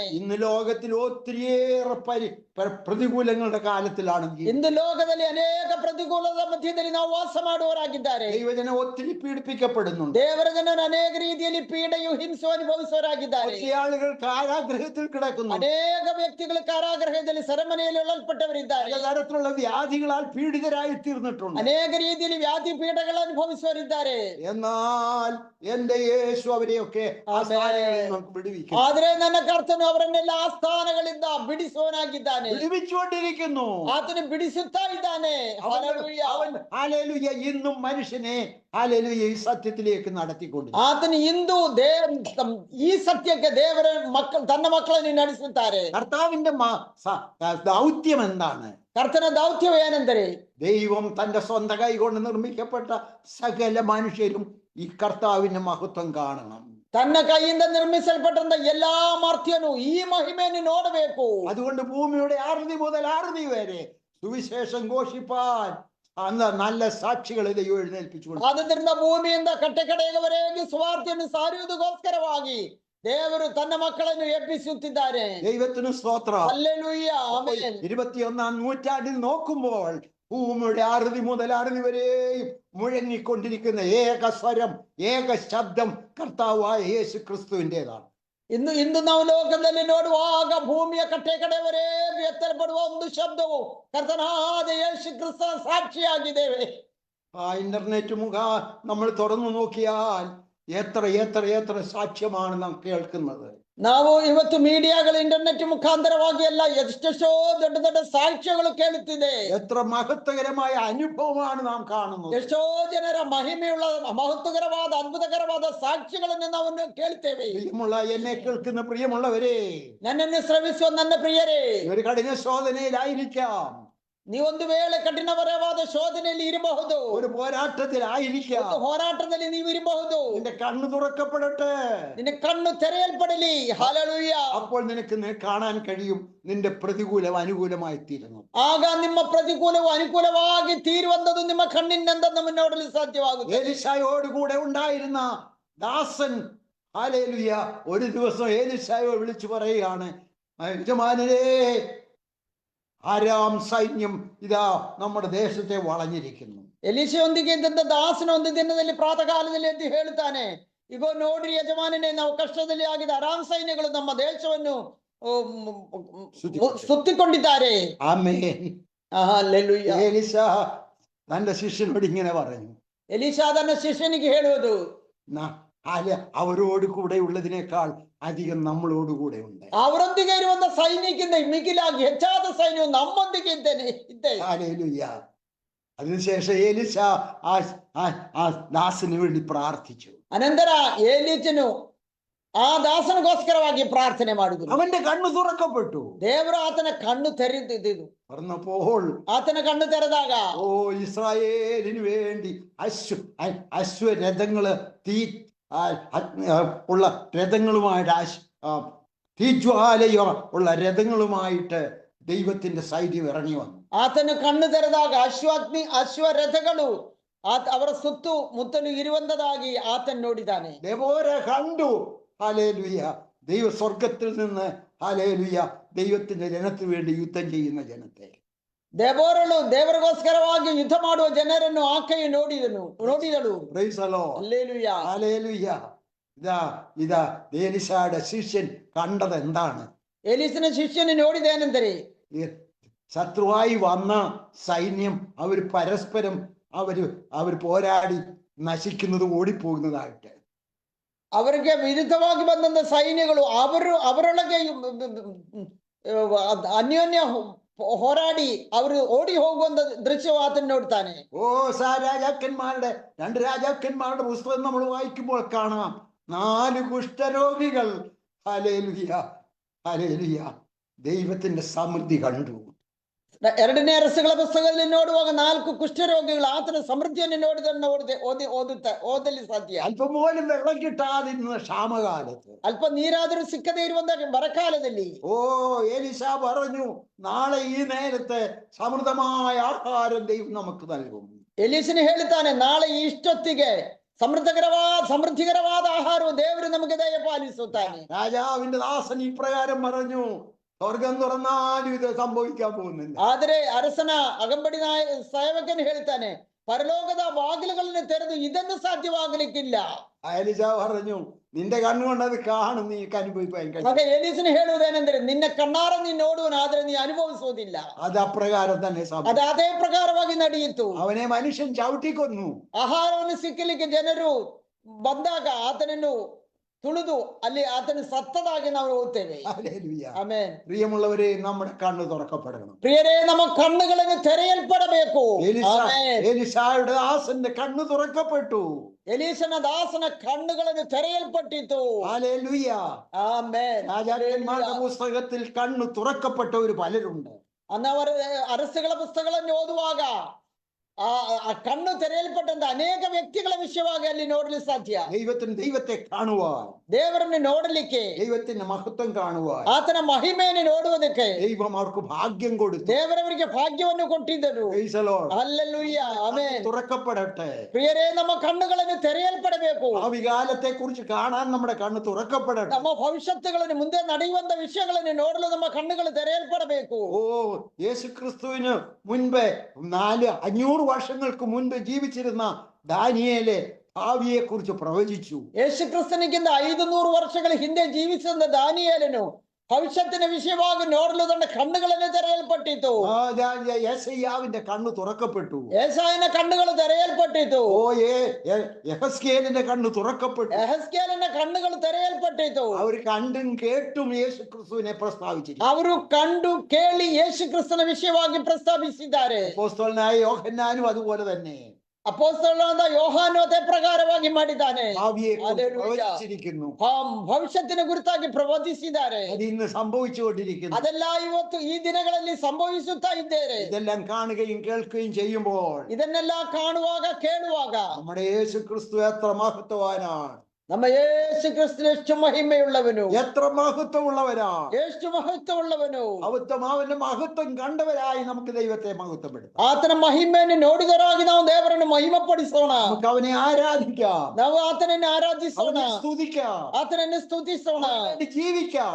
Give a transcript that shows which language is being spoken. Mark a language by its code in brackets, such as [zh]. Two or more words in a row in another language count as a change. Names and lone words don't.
[ml] ഇന്ന് ലോകത്തിൽ ഒത്തിരിയേറെ പ്രതികൂലങ്ങളുടെ കാലത്തിലാണ്. [kn] ಇಂದು ಲೋಕದಲ್ಲಿ ಅನೇಕ ಪ್ರತಿಕೂಲದ ಮಧ್ಯದಲ್ಲಿ ನಾವು ವಾಸ ಮಾಡುವವರಾಗಿದ್ದಾರೆ. [ml] ദൈവജനം ഒത്തിരി പീഡിപ്പിക്കപ്പെടുന്നുണ്ട്. [kn] ದೇವರ ಜನರು ಅನೇಕ ರೀತಿಯಲ್ಲಿ ಪೀಡೆಯು ಹಿಂಸೆ ಅನುಭವಿಸುವವರಾಗಿದ್ದಾರೆ. [ml] ആളുകൾ കാരാഗൃഹത്തിൽ കിടക്കുന്നു. [kn] ಅನೇಕ ವ್ಯಕ್ತಿಗಳು ಕಾರಾಗೃಹದಲ್ಲಿ ಸೆರೆಮನೆಯಲ್ಲಿ ಒಳಪಟ್ಟವರಿದ್ದಾರೆ. [ml] പലതരത്തിലുള്ള വ്യാധികളാൽ പീഡിതരായി തീർന്നിട്ടുണ്ട്. [kn] ಅನೇಕ ರೀತಿಯಲ್ಲಿ ವ್ಯಾಧಿ ಪೀಡಗಳು ಅನುಭವಿಸುವವರಿದ್ದಾರೆ. [ml] എന്നാൽ എന്റെ യേശു അവരെയൊക്കെ വിടുവിക്കും. [kn] ಆದ್ರೆ ನನ್ನ ಕರ್ತನು ಅವರನ್ನೆಲ್ಲ ಆ ಸ್ಥಾನಗಳಿಂದ ಬಿಡಿಸುವವನಾಗಿದ್ದಾನೆ. [ml] വിടുവിച്ചുകൊണ്ടിരിക്കുന്നു. [kn] ಆತನು ಬಿಡಿಸುತ್ತಾ ಇದ್ದಾನೆ. [ml] ഹല്ലേലൂയ ഇന്നും മനുഷ്യനെ ഹല്ലേലൂയ ഈ സത്യത്തിലേക്ക് നടത്തിക്കൊണ്ട് [kn] ಆತನು ಇಂದು ಈ ಸತ್ಯಕ್ಕೆ ದೇವರ ತನ್ನ ಮಕ್ಕಳನ್ನು ನಡೆಸುತ್ತಾರೆ. [ml] കർത്താവിന്റെ ദൗത്യം എന്താണ്? [kn] ಕರ್ತನ ದೌತ್ಯವು ಏನೆಂದರೆ, [ml] ദൈവം തന്റെ സ്വന്തം കൈ കൊണ്ട് നിർമ്മിക്കപ്പെട്ട സകല മനുഷ്യരും ഈ കർത്താവിന്റെ മഹത്വം കാണണം. [kn] ತನ್ನ ಕೈಯಿಂದ ನಿರ್ಮಿಸಲ್ಪಟ್ಟಂತ ಎಲ್ಲಾ ಮರ್ತ್ಯನು ಈ ಮಹಿಮೆಯನ್ನು ನೋಡಬೇಕು. [ml] അതുകൊണ്ട് ഭൂമിയുടെ ആറുതി മുതൽ ആറുതി വരെ സുവിശേഷം ഘോഷിപ്പാൻ അന്ന് നല്ല സാക്ഷികളെ ദൈവം എഴുന്നേൽപ്പിച്ചു. [kn] ಆದ್ದರಿಂದ ಭೂಮಿಯಿಂದ ಕಟ್ಟಕಡೆಯವರೆಗೆ ಸುವಾರ್ತೆಯನ್ನು ಸಾರುವುದಕ್ಕೋಸ್ಕರವಾಗಿ ದೇವರು ತನ್ನ ಮಕ್ಕಳನ್ನು ಎಬ್ಬಿಸುತ್ತಿದ್ದಾರೆ. [ml] ദൈവത്തിന് സ്തോത്രം. ഹല്ലേലൂയ, ആമേൻ. 21-ാം നൂറ്റാണ്ടിൽ നോക്കുമ്പോൾ ഭൂമിയുടെ ആറുതി മുതൽ ആറുതി വരെയും മുഴങ്ങിക്കൊണ്ടിരിക്കുന്ന ഏക സ്വരം, ഏക ശബ്ദം കർത്താവായ യേശു ക്രിസ്തുവിൻ്റെതാണ്. [kn] ಇಂದು ನಾವು ಲೋಕದಲ್ಲಿ ನೋಡುವಾಗ ಭೂಮಿಯ ಕಟ್ಟೆಕಡೆಯವರೆಗೂ ಎತ್ತರಪಡುವ ಒಂದು ಶಬ್ದವು ಕರ್ತನಾದ ಯೇಸು ಕ್ರಿಸ್ತನ ಸಾಕ್ಷಿಯಾಗಿದ್ದೇವೆ. [ml] ആ ഇന്റർനെറ്റ് നമ്മൾ തുറന്നു നോക്കിയാൽ എത്ര എത്ര എത്ര സാക്ഷ്യമാണ് നാം കേൾക്കുന്നത്. [kn] ನಾವು ಇವತ್ತು ಮೀಡಿಯಾಗಳು ಇಂಟರ್ನೆಟ್ ಮುಖಾಂತರವಾಗಿ ಎಲ್ಲ ಎಷ್ಟೆಷ್ಟೋ ದೊಡ್ಡ ದೊಡ್ಡ ಸಾಕ್ಷ್ಯಗಳು ಕೇಳುತ್ತಿದೆ. [ml] എത്ര മഹത്വകരമായ അനുഭവമാണ് നാം കാണുന്നത്. [kn] ಎಷ್ಟೋ ಜನರ ಮಹಿಮೆಯುಳ್ಳ ಮಹತ್ವಕರವಾದ ಅದ್ಭುತಕರವಾದ ಸಾಕ್ಷ್ಯಗಳನ್ನು ನಾವು ಕೇಳ್ತೇವೆ. [ml] പ്രിയമുള്ള എന്നെ കേൾക്കുന്ന പ്രിയമുള്ളവരെ, [kn] ನನ್ನನ್ನು ಶ್ರವಿಸುವ ನನ್ನ ಪ್ರಿಯರೇ, [ml] ഒരു കഠിന ശോധനയിലായിരിക്കാം, [kn] ನೀವೊಂದು ವೇಳೆ ಕಠಿಣವರವಾದ ಶೋಧನೆಯಲ್ಲಿ ಇರಬಹುದು, [ml] ഒരു പോരാട്ടത്തിലായിരിക്കാം, [kn] ಹೋರಾಟದಲ್ಲಿ ನೀವು ಇರಬಹುದು. [ml] നിന്റെ കണ്ണു തുറക്കപ്പെടട്ടെ, [kn] ನಿನ್ನ ಕಣ್ಣು ತೆರೆಯಲ್ಪಡಲಿ. ಹಲ್ಲೆಲೂಯ. [ml] അപ്പോൾ നിനക്ക് കാണാൻ കഴിയും നിന്റെ പ്രതികൂലം അനുകൂലമായി തീരുന്നു. [kn] ಆಗ ನಿಮ್ಮ ಪ್ರತಿಕೂಲವು ಅನುಕೂಲವಾಗಿ ತೀರುವಂತದ್ದು ನಿಮ್ಮ ಕಣ್ಣಿನಿಂದ ನಮ್ಮ ನೋಡಲು ಸಾಧ್ಯವಾಗುತ್ತದೆ. [ml] എലീശായോട് കൂടെ ഉണ്ടായിരുന്ന ദാസൻ ഹല്ലേലൂയ ഒരു ദിവസം എലീശായെ വിളിച്ചു പറയുകയാണ്, യജമാനരേ, ആരാം സൈന്യം ഇതാ നമ്മുടെ ദേശത്തെ വളഞ്ഞിരിക്കുന്നു. [kn] ಎಲೀಶೆಯೊಂದಿಗೆ ಇದ್ದಂತ ದಾಸನ ಒಂದು ದಿನದಲ್ಲಿ ಪ್ರಾತಃ ಕಾಲದಲ್ಲಿ ಎದ್ದು ಹೇಳುತ್ತಾನೆ, ಈಗ ನೋಡ್ರಿ ಯಜಮಾನನೇ, ನಾವು ಕಷ್ಟದಲ್ಲಿ ಆಗಿದ ಅರಾಮ್ ಸೈನ್ಯಗಳು ನಮ್ಮ ದೇಶವನ್ನು ಸುತ್ತಿಕೊಂಡಿದ್ದಾರೆ. [ml] ആമേൻ. [kn] ಹಲ್ಲೆಲೂಯ. [ml] എലീശാ തന്റെ ശിഷ്യനോട് ഇങ്ങനെ പറഞ്ഞു, [kn] ಎಲೀಶಾ ತನ್ನ ಶಿಷ್ಯನಿಗೆ ಹೇಳುವುದು, [ml] അവരോട് കൂടെ ഉള്ളതിനേക്കാൾ അധികം നമ്മളോട് കൂടെ ഉണ്ട്. [kn] ಅವರೊಂದಿಗೆ ಇರುವಂತ ಸೈನ್ಯಕ್ಕಿಂತ ಮಿಗಿಲಾಗಿ ಹೆಚ್ಚಾದ ಸೈನ್ಯವು ನಮ್ಮೊಂದಿಗೆ ಇದ್ದೆ. [ml] ഹല്ലേലൂയ. അതിനുശേഷം എലീശ ആ ദാസന് വേണ്ടി പ്രാർത്ഥിച്ചു. [kn] ಅನಂತರ ಎಲೀಚನು ಆ ದಾಸನಿಗೋಸ್ಕರವಾಗಿ ಪ್ರಾರ್ಥನೆ ಮಾಡಿದ್ರು. [ml] അവന്റെ കണ്ണു തുറക്കപ്പെട്ടു. [kn] ದೇವರು ಆತನ ಕಣ್ಣು ತೆರೆದಿದ್ದು [ml] പറഞ്ഞപ്പോൾ [kn] ಆತನ ಕಣ್ಣು ತೆರೆದಾಗ, [ml] ഓ ഇസ്രായേലിന് വേണ്ടി അശ്വരഥങ്ങള് ഉള്ള രഥങ്ങളുമായിട്ട് തീജ്വാലയോ ഉള്ള രഥങ്ങളുമായിട്ട് ദൈവത്തിന്റെ സൈന്യം ഇറങ്ങി വന്നു. [kn] ಆತನು ಕಣ್ಣು ತೆರೆದಾಗ ಅಶ್ವರಥಗಳು ಅವರ ಸುತ್ತು ಮುತ್ತಲು ಇರುವಂತದಾಗಿ ಆತನು ನೋಡಿದ್ದಾನೆ. [ml] ദെബോര കണ്ടു. ഹല്ലേലൂയ. ദൈവ സ്വർഗത്തിൽ നിന്ന് ഹല്ലേലൂയ ദൈവത്തിന്റെ ജനത്തിന് വേണ്ടി യുദ്ധം ചെയ്യുന്ന ജനത്തെ. [kn] ದೆಬೋರಳು ದೇವರಿಗೋಸ್ಕರವಾಗಿ ಯುದ್ಧ ಮಾಡುವ ಜನರನ್ನು ಆಕೆಯು ನೋಡಿದಳು. [en] Praise the Lord. [ml] ഹല്ലേലൂയ. ഹല്ലേലൂയ. ഇതാ എലീശയുടെ ശിഷ്യൻ കണ്ടത് എന്താണ്? [kn] എലീശನ ಶಿಷ್ಯನು ನೋಡಿದೇನೆಂದರೆ, [ml] ശത്രുവായി വന്ന സൈന്യം അവർ പരസ്പരം അവർ പോരാടി നശിക്കുന്നത്, ഓടിപ്പോകുന്നതായിട്ട്. [kn] ಅವರಿಗೆ ವಿರುದ್ಧವಾಗಿ ಬಂದಂತ ಸೈನ್ಯಗಳು ಅವರೊಳಗೆ ಅನ್ಯೋನ್ಯ ಹೋರಾಡಿ ಅವರು ಓಡಿ ಹೋಗುವಂತ ದೃಶ್ಯ ಆತನು ನೋಡ್ತಾನೆ. [ml] രണ്ട് രാജാക്കന്മാരുടെ പുസ്തകം നമ്മൾ വായിക്കുമ്പോൾ കാണാം, 4 കുഷ്ഠരോഗികൾ ഹല്ലേലൂയ ഹല്ലേലൂയ ദൈവത്തിന്റെ സമൃദ്ധി കണ്ടു. [kn] ಎರಡನೇ ಅರಸುಗಳ ಪುಸ್ತಕದಲ್ಲಿ ನೋಡುವಾಗ 4 ಕುಷ್ಠರೋಗಿಗಳು ಆತನ ಸಮೃದ್ಧಿಯನ್ನು ನೋಡಿದನ್ನು ಓದಲಿ ಸಾಧ್ಯ. [ml] അല്പം പോലും വെള്ളം കിട്ടാതിരുന്ന ക്ഷാമകാലത്ത്, [kn] ಅಲ್ಪ ನೀರಾದರೂ ಸಿಕ್ಕದೇ ಇರುವಂತ ಬರಕಾಲದಲ್ಲಿ, [ml] ഓ എലീശ പറഞ്ഞു, നാളെ ഈ നേരത്തെ സമൃദ്ധമായ ആഹാരം ദൈവം നമുക്ക് നൽകും. [kn] ಎಲೀಶನು ಹೇಳುತ್ತಾನೆ, ನಾಳೆ ಇಷ್ಟೊತ್ತಿಗೆ ಸಮೃದ್ಧಿಕರವಾದ ಆಹಾರವು ದೇವರು ನಮಗೆ ದಯಪಾಲಿಸುತ್ತಾನೆ. [ml] രാജാവിന്റെ ദാസൻ ഇപ്രകാരം പറഞ്ഞു, സ്വർഗം തുറന്നാലും ഇത് സംഭവിക്കാൻ പോകുന്നില്ല. [kn] ಆದರೆ ಅರಸನ ಅಗಂಬಡಿ ಸೇವಕನು ಹೇಳ್ತಾನೆ, ಪರಲೋಕದ ಬಾಗಿಲುಗಳನ್ನು ತೆರೆದು ಇದನ್ನು ಸಾಧ್ಯವಾಗಲಿಕ್ಕಿಲ್ಲ. [ml] എലീശ പറഞ്ഞു, നിന്റെ കണ്ണുകൊണ്ട് അത് കാണും, നീ അനുഭവിക്കാൻ കഴിയും. [kn] ಆಗ ಎಲೀಶನು ಹೇಳುವುದೇನೆಂದರೆ, ನಿನ್ನ ಕಣ್ಣಾರ ನೀನು ನೋಡುವನು, ಆದ್ರೆ ನೀ ಅನುಭವಿಸುವುದಿಲ್ಲ. [ml] അത് അപ്രകാരം തന്നെ [kn] ಅದು ಅದೇ ಪ್ರಕಾರವಾಗಿ ನಡೆಯಿತು. [ml] അവനെ മനുഷ്യൻ ചവിട്ടിക്കൊന്നു. [kn] ಆಹಾರವನ್ನು ಸಿಕ್ಕಲಿಕ್ಕೆ ಜನರು ಬಂದಾಗ ಆತನನ್ನು ತುಳಿದು ಅಲ್ಲಿ ಆತನ ಸತ್ತದಾಗಿ ನಾವು ಓದ್ತೇವೆ. ಆಮೆನ್. [ml] പ്രിയമുള്ളവരെ, നമ്മുടെ കണ്ണ് തുറക്കപ്പെടണം. [kn] ಪ್ರಿಯರೇ, ನಮ್ಮ ಕಣ್ಣುಗಳನ್ನು ತೆರೆಯಲ್ಪಡಬೇಕು. [ml] എലീശയുടെ ദാസന്റെ കണ്ണ് തുറക്കപ്പെട്ടു. [kn] ಎಲೀಶನ ದಾಸನ ಕಣ್ಣುಗಳನ್ನು ತೆರೆಯಲ್ಪಟ್ಟಿತು. [ml] ഹല്ലേലൂയ. ആമേൻ. രാജാക്കന്മാരുടെ പുസ്തകത്തിൽ കണ്ണ് തുറക്കപ്പെട്ടവർ പലരുണ്ട്. അന്ന് അവർ അരസുകളെ [kn] പുസ്തകಗಳನ್ನು ಓದುವಾಗ ಆ ಕಣ್ಣು ತೆರೆಯಲ್ಪಟ್ಟಂತ ಅನೇಕ ವ್ಯಕ್ತಿಗಳ ವಿಷಯವಾಗಿ ಅಲ್ಲಿ ನೋಡಲು ಸಾಧ್ಯ. [ml] ദൈവത്തെ കാണുവാൻ, [kn] ದೇವರನ್ನು ನೋಡಲಿಕ್ಕೆ, [ml] ദൈവത്തിന്റെ മഹത്വം കാണുവാൻ [kn] ಆತನ ಮಹಿಮೆಯನ್ನು ನೋಡುವುದಕ್ಕೆ [ml] ദൈവം അവർക്ക് ഭാഗ്യം കൊടുത്തു. [kn] ದೇವರವರಿಗೆ ಭಾಗ್ಯವನ್ನು ಕೊಟ್ಟಿದ್ದರು. [en] Praise the Lord. [kn] ಹಲ್ಲೆಲೂಯಾ, ಆಮೆನ್. [ml] തുറക്കപ്പെടട്ടെ. [kn] ಪ್ರಿಯರೇ, ನಮ್ಮ ಕಣ್ಣುಗಳನ್ನು ತೆರೆಯಲ್ಪಡಬೇಕು. [ml] ഭാവികാലത്തെ കുറിച്ച് കാണാൻ നമ്മുടെ കണ്ണ് തുറക്കപ്പെടട്ടെ. [kn] ನಮ್ಮ ಭವಿಷ್ಯತ್ತುಗಳನ್ನು, ಮುಂದೆ ನಡೆಯುವಂತ ವಿಷಯಗಳನ್ನು ನೋಡಲು ನಮ್ಮ ಕಣ್ಣುಗಳು ತೆರೆಯಲ್ಪಡಬೇಕು. [ml] ഓ, യേശുക്രിസ്തുവിന് മുൻപേ 500 വർഷങ്ങൾക്ക് മുൻപ് ജീവിച്ചിരുന്ന ദാനിയേല് ഭാവിയെ കുറിച്ച് പ്രവചിച്ചു. [kn] ಯೇಸು ಕ್ರಿಸ್ತನಿಗಿಂತ 500 ವರ್ಷಗಳ ಹಿಂದೆ ಜೀವಿಸಿದ ದಾನಿಯೇಲನು ಭವಿಷ್ಯತ್ತಿನ ವಿಷಯವಾಗಿ ನೋಡಲು ತನ್ನ ಕಣ್ಣುಗಳನ್ನು ತೆರೆಯಲ್ಪಟ್ಟಿತು. [ml] യെശയ്യാവിന്റെ കണ്ണ് തുറക്കപ്പെട്ടു. [kn] ಏಸಾಯನ ಕಣ್ಣುಗಳು ತೆರೆಯಲ್ಪಟ್ಟಿತು. [ml] ഓ, യെഹെസ്കേലിന്റെ കണ്ണ് തുറക്കപ്പെട്ടു. [kn] ಯೆಹೆಜ್ಕೇಲನ ಕಣ್ಣುಗಳು ತೆರೆಯಲ್ಪಟ್ಟಿತು. [ml] അവർ കണ്ടും കേട്ടും യേശുക്രിസ്തുവിനെ പ്രസ്താവിച്ചിരിക്കുന്നു. [kn] ಅವರು ಕಂಡು ಕೇಳಿ ಯೇಸು ಕ್ರಿಸ್ತನ ವಿಷಯವಾಗಿ ಪ್ರಸ್ತಾಪಿಸಿದ್ದಾರೆ. [ml] അപ്പോസ്തലനായ യോഹന്നാനും അതുപോലെ തന്നെ [kn] ಅಪೊಸ್ತಲನಾದ ಯೋಹಾನು ಅದೇ ಪ್ರಕಾರವಾಗಿ ಮಾಡಿದ್ದಾನೆ. [ml] ഭാവിയെ ഹല്ലേലൂയ. പ്രവചിച്ചിരിക്കുന്നു. [kn] ಭವಿಷ್ಯತ್ತಿನ ಕುರಿತಾಗಿ ಪ್ರವಚಿಸಿದ್ದಾರೆ. [ml] അത് ഇന്ന് സംഭവിച്ചുകൊണ്ടിരിക്കുന്നു. [kn] ಅದೆಲ್ಲ ಇವತ್ತು ಈ ದಿನಗಳಲ್ಲಿ ಸಂಭವಿಸುತ್ತಾ ಇದ್ದೇವೆ. [ml] ഇതെല്ലാം കാണുകയും കേൾക്കുകയും ചെയ്യുമ്പോൾ [kn] ಇದನ್ನೆಲ್ಲ ಕಾಣುವಾಗ, ಕೇಳುವಾಗ [ml] നമ്മുടെ യേശുക്രിസ്തു എത്ര മഹത്വവാനാണ്, [kn] ನಮ್ಮ ಯೇಸು ಕ್ರಿಸ್ತನು ಎಷ್ಟು ಮಹಿಮೆಯುಳ್ಳವನು, [ml] എത്ര മഹത്വമുള്ളവരാണ്, [kn] ಎಷ್ಟು ಮಹತ್ವವುಳ್ಳವನು. [ml] അവന്റെ മഹത്വം കണ്ടവരായി നമുക്ക് ദൈവത്തെ മഹത്വപ്പെടുത്താം. [kn] ಆತನ ಮಹಿಮೆಯನ್ನು ನೋಡಿದರಾಗಿ ನಾವು ದೇವರನ್ನು ಮಹಿಮಪಡಿಸೋಣ. [ml] നമുക്ക് അവനെ ആരാധിക്കാം, [kn] ನಾವು ಆತನನ್ನು ಆರಾಧಿಸೋಣ, [ml] അവനെ സ്തുതിക്കാം, [kn] ಆತನನ್ನು ಸ್ತುತಿಸೋಣ, [ml] അവന് ജീവിക്കാം.